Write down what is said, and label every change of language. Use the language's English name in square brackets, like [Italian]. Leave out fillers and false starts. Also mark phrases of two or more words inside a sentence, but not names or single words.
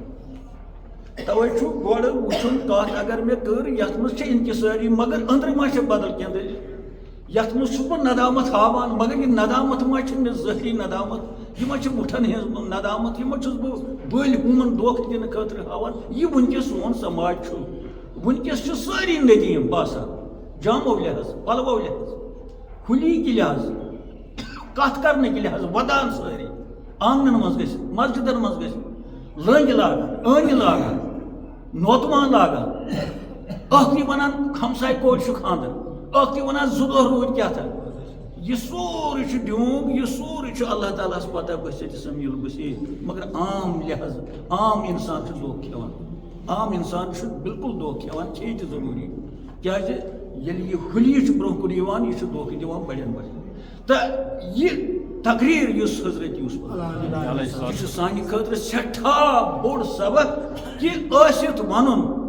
[Kashmiri] تَوَے چھُ گۄڈٕ وٕچھُن کَتھ اگر مےٚ کٔر یَتھ منٛز چھِ اِنکِسٲری مگر أنٛدرٕ ما چھِ بدل کینٛہہ دٔلیٖل یَتھ منٛز چھُس بہٕ ندامت ہاوان مگر یہِ ندامت ما چھِ مےٚ ظٲہری ندامت یہِ ما چھِ مُٹھن ہٕنٛز ندامت یہِ ما چھُس بہٕ بٔلۍ ہُمن دھوکہٕ دِنہٕ خٲطرٕ ہاوان یہِ وٕنکیٚس سون سماج چھُ وٕنکیٚس چھِ سٲری ندیٖم باسان جامو لحاظ پلوو لحاظ کھُلی کہِ لحاظ کتھ کرنٕکۍ لحاظ ودان سٲری آنگنن منٛز گژھِ مسجدن منٛز گژھِ لٔنٛگۍ لاگان أنۍ لاگان نوتوان لاگان ٲخری ونان ہمساے کورِ چھُ خانٛدر ٲخری ونان 2 دۄہ روٗدۍ کیٛاہ تھا یہِ سورُے چھُ ڈیوٗنٛگ یہِ سورُے چھُ اللہ تعالیٰ ہس پتہ بٔسِتھ سمیٖل بٔسیٖر مگر عام لحاظ عام اِنسان چھُ دھوکہٕ کھٮ۪وان عام اِنسان چھُ بالکُل دھوکہٕ کھٮ۪وان کھیٚیہِ تہِ ضروٗری کیٛازِ ییٚلہِ یہِ ہُلی چھُ برونٛہہ کُن یِوان یہِ چھُ دھوکہٕ دِوان بڑٮ۪ن تہٕ یہِ تقریٖر یُس حضرت یوٗسف یہِ چھُ سانہِ خٲطرٕ سٮ۪ٹھاہ بوٚڑ سبق کہِ ٲسِتھ وَنُن